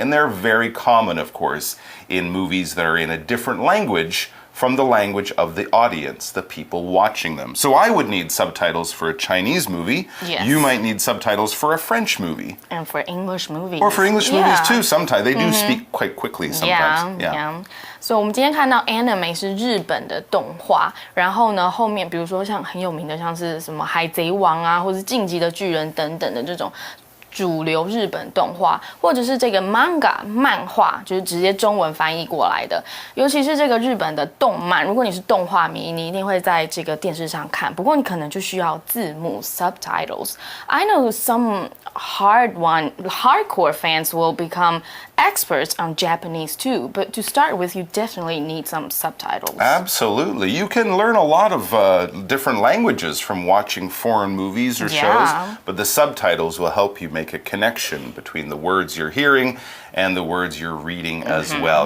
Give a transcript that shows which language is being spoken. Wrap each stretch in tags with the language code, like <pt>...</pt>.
<en>And they're very common, of course, in movies that are in a different language from the language of the audience, the people watching them. So I would need subtitles for a Chinese movie. Yes. You might need subtitles for a French movie. And for English movies. Or for English movies too, sometimes. They do speak quite quickly sometimes. Yeah.</en> <zh>所以我们今天看到 anime 是日本的动画，然后呢，后面比如说像很有名的，像是什么海贼王啊，或是进击的巨人等等的这种主流日本动画，或者是这个 manga 漫画，就是直接中文翻译过来的。尤其是这个日本的动漫，如果你是动画迷，你一定会在这个电视上看。不过你可能就需要字幕 subtitles.</zh> <en>I know some hardcore fans will become experts on Japanese too, but to start with, you definitely need some subtitles. Absolutely. You can learn a lot of different languages from watching foreign movies or shows, but the subtitles will help you make a connection between the words you're hearing and the words you're reading as well.</en>